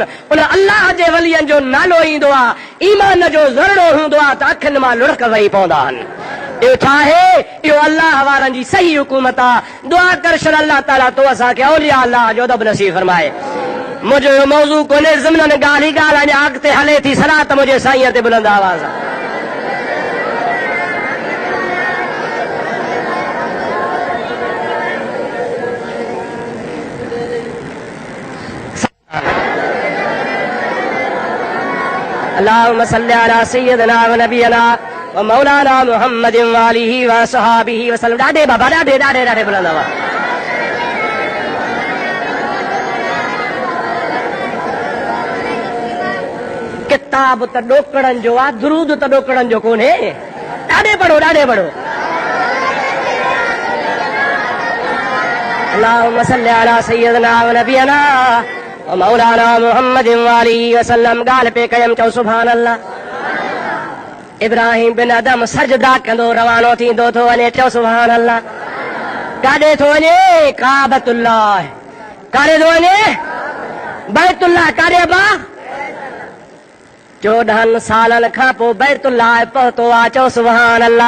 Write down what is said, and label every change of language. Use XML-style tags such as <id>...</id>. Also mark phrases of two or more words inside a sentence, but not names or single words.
<sd>उन अल्लाह जे वलीअनि जो नालो ईंदो आहे, ईमान जो ज़रणो हूंदो आहे त अखियुनि मां लुढ़क वही पवंदा आहिनि। इहो छा आहे? इहो अल्लाह वारनि जी सही हुकूमत आहे। दुआ कर शर</sd> <ar>الله تعالى</ar> <sd>तो असांखे</sd> <ar>أولياء الله</ar> <sd>जो अदब नसीब फरमाए। मुंहिंजो मौज़ू कोन्हे ज़िमननि ॻाल्हि ई ॻाल्हि अञा अॻिते हले थी। सलात मुंहिंजे साईं ते बुलंद आवाज़ आहे।</sd> <ar>اللهم صل على سيدنا ونبينا ومولانا محمد وآله وصحبه وسلم.</ar> <sd>ॾाढे बाबा, ॾाढे ॾाढे ॾाढे बुलंद आवाज़। किताब त ॾोकड़नि जो आहे, दुरूद त ॾोकड़नि जो कोन्हे। ॾाढे पढ़ो, ॾाढे पढ़ो।</sd> <ar>اللهم صل على سيدنا ونبينا ومولانا محمد وآله وسلم.</ar> <sd>ॻाल्हि पे कयमि, चओ</sd> <ar>سبحان الله.</ar> <sd>इब्राहिम बिन अदम सजदा कंदो रवानो थींदो थो वञे, चओ</sd> <ar>سبحان الله.</ar> <sd>काॾे थो वञे? काबतुल्लाह। काॾे थो वञे? बैतुल्लाह। काॾे अबा? 14 सालनि खां पोइ बैतुल्लाह पहुतो आहे, चओ</sd> <ar>سبحان الله.</ar>